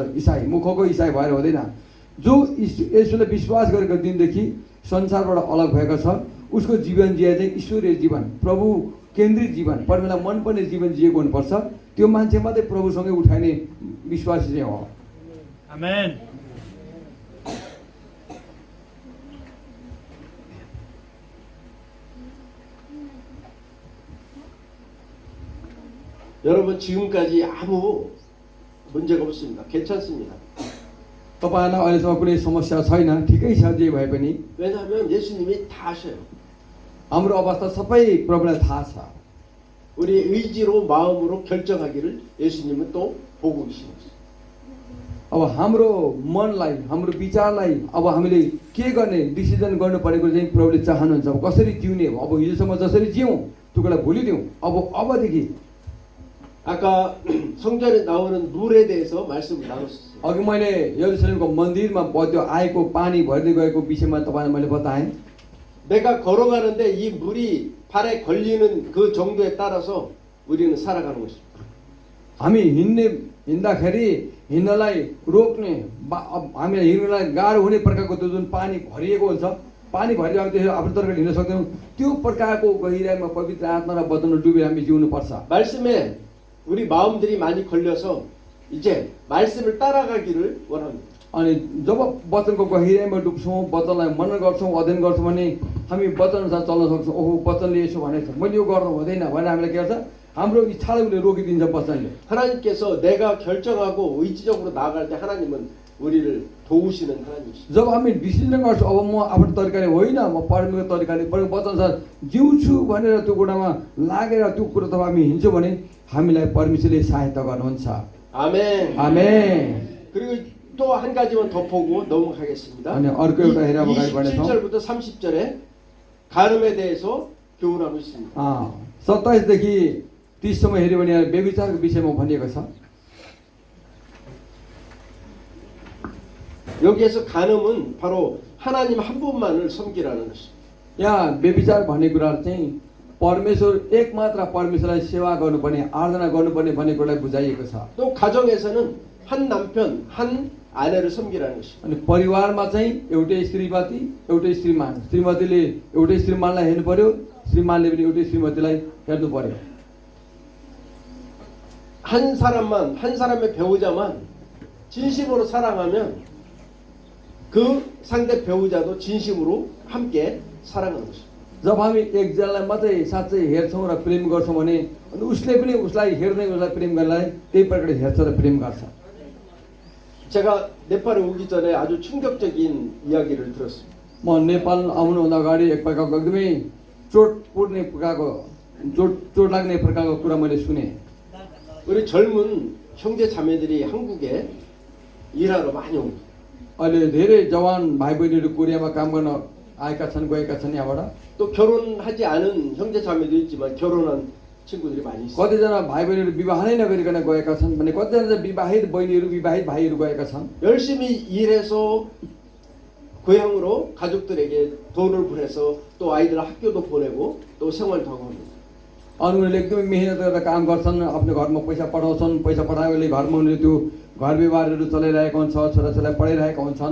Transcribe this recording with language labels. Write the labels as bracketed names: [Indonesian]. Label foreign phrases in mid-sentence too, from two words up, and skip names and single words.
[Nepali] इसाई मुखको इसाई भएर हुँदैन। जो यसोले विश्वास गरेको दिनदेखि संसारबाट अलग भएको छ उसको जीवन जिए चाहिँ ईश्वरीय जीवन, प्रभु केन्द्रित जीवन, परमेश्वरलाई मनपर्ने जीवन जिएको हुनुपर्छ। त्यो मान्छे मात्रै प्रभुसँगै उठाइने विश्वासी चाहिँ हो। आमेन। [Korean] 여러분 지금까지 아무 문제가 없습니다. 괜찮습니다. [Nepali] तपाईँहरूलाई अहिलेसम्म कुनै समस्या छैन, ठिकै छ जे भए पनि। [Korean] 왜냐하면 예수님이 다 아셔요. [Nepali] हाम्रो अवस्था सबै प्रभुलाई थाहा छ। [Korean] 우리 의지로 마음으로 결정하기를 예수님은 또 보고 계십니다. [Nepali] अब हाम्रो मनलाई, हाम्रो विचारलाई अब हामीले के गर्ने डिसिजन गर्नु परेको चाहिँ प्रभुले चाहनुहुन्छ। अब कसरी जिउने, अब हिजोसम्म जसरी जियौँ त्यो कुरा भुलिदिउँ। अबदेखि [Korean] 아까 성전에 나오는 물에 대해서 말씀을 나눴었어요. [Nepali] अघि मैले यरुशलेमको मन्दिरमा त्यो आएको पानी भर्दै गएको विषयमा तपाईँलाई मैले बताएँ। [Korean] 내가 걸어가는데 이 물이 발에 걸리는 그 정도에 따라서 우리는 살아가는 것입니다. [Nepali] हामी हिँड्दाखेरि हिँड्नलाई रोक्ने हामीलाई हिँड्नलाई गाह्रो हुने प्रकारको त्यो जुन पानी भरिएको हुन्छ, पानी भरिरहेको त्यसरी आफ्नो तर्फबाट हिँड्न सक्दैनौँ। त्यो प्रकारको गहिराइमा पवित्र आत्मा र वचनमा डुबेर हामी जिउनुपर्छ। [Korean] 말씀에 우리 마음들이 많이 걸려서 이제 말씀을 따라가기를 원합니다. [Nepali] अनि जब वचनको गहिराइमा डुब्छौँ, वचनलाई मनन गर्छौँ, अध्ययन गर्छौँ भने हामी वचन अनुसार चल्न सक्छौँ। ओहो वचनले यसो भनेको छ, मैले यो गर्नु हुँदैन भनेर हामीलाई के गर्छ, हाम्रो इच्छालाई उसले रोकिदिन्छ वचनले। [Korean] 하나님께서 내가 결정하고 의지적으로 나아갈 때 하나님은 우리를 도우시는 하나님이십니다. [Nepali] जब हामी डिसिजन गर्छौँ अब म आफ्नो तरिकाले होइन, म परमेश्वरको तरिकाले वचन अनुसार जिउँछु भनेर त्यो कुरामा लागेर त्यो कुरा त हामी हिँड्छौँ भने हामीलाई परमेश्वरले सहायता गर्नुहुन्छ। [Korean] 아멘. [Nepali] आमेन। [Korean] 그리고 또 한 가지만 더 보고 넘어가겠습니다. [Nepali] अनि अर्को एउटा हेरेर अगाडि बढ्नेछौँ। [Korean] 27절부터 30절에 가늠에 대해서 교훈하고 있습니다. [Nepali] 27 देखि 30 सम्म हेऱ्यो भने व्यभिचारको विषयमा भनिएको छ। [Korean] 여기에서 가늠은 바로 하나님 한 분만을 섬기라는 것입니다. [Nepali] यहाँ व्यभिचार भन्ने कुराहरू चाहिँ परमेश्वर एक मात्र परमेश्वरलाई सेवा गर्नुपर्ने, आराधना गर्नुपर्ने भन्ने कुरालाई बुझाइएको छ। [Korean] 또 가정에서는 한 남편, 한 아내를 섬기라는 것입니다. [Nepali] अनि परिवारमा चाहिँ एउटै श्रीमती, एउटै श्रीमान, श्रीमतीले एउटै श्रीमानलाई हेर्नु पर्यो, श्रीमानले पनि एउटै श्रीमतीलाई हेर्नु पर्यो। [Korean] 한 사람의 배우자만 진심으로 사랑하면 그 상대 배우자도 진심으로 함께 사랑하는 것입니다. [Nepali] जब हामी एकजनालाई मात्रै साँच्चै हेर्छौँ र प्रेम गर्छौँ भने उसले पनि उसलाई हेर्ने, उसलाई प्रेम गर्नलाई त्यही प्रकारले हेर्छ र प्रेम गर्छ। [Korean] 제가 네팔에 오기 전에 아주 충격적인 이야기를 들었습니다. [Nepali] म नेपाल आउनुभन्दा अगाडि एक प्रकारको एकदमै चोट लाग्ने प्रकारको कुरा मैले सुने। [Korean] 우리 젊은 형제 자매들이 한국에 일하러 많이 옵니다. [Nepali] अहिले धेरै जवान भाइ बहिनीहरू कोरियामा काम गर्न आएका छन्, गएका छन् यहाँबाट। [Korean] 또 결혼하지 않은 형제 자매도 있지만 결혼한 친구들이 많이 있어요. [Nepali] कतिजना भाइ बहिनीहरू विवाह नै नगरिकन गएका छन् भने कतिजना चाहिँ विवाहित बहिनीहरू विवाहित भाइहरू गएका छन् [Korean] 열심히 일해서 고향으로 가족들에게 돈을 보내서 또 아이들 학교도 보내고 또 생활도 하고 합니다. [Nepali] अनि उनीहरूले एकदमै मेहनत गरेर काम गर्छन् आफ्नो घरमा पैसा पठाउँछन् पैसा पठाएकोले घरमा उनीहरूले त्यो घर व्यवहारहरू चलाइरहेका हुन्छ छोराछोरीलाई पढाइरहेका हुन्छन्